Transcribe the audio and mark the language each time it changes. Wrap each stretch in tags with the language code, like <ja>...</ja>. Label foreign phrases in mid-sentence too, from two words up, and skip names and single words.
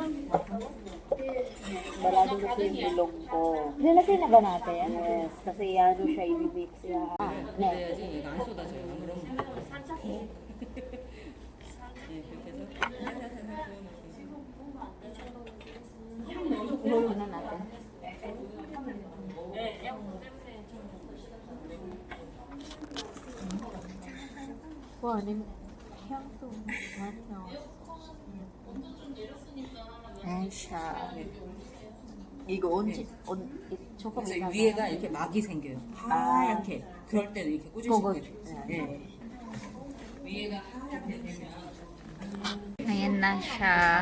<tl>Balado ko yung bilog ko. Lalagay na ba natin? Yes, kasi ano siya, i-mix siya. Ihulog na natin.</tl> <ko>Wow, 향도 많이 나왔어.</ko> <tl>ayan siya.</tl> <ko>이거 언제, 조금 그래서 이따가. 위에가 이렇게 막이 생겨요. 하얗게. 그럴 때는 이렇게 보고. 꽂으시면 돼요. 예. 위에가 하얗게 되면</ko> <tl>Ayan na siya.</tl>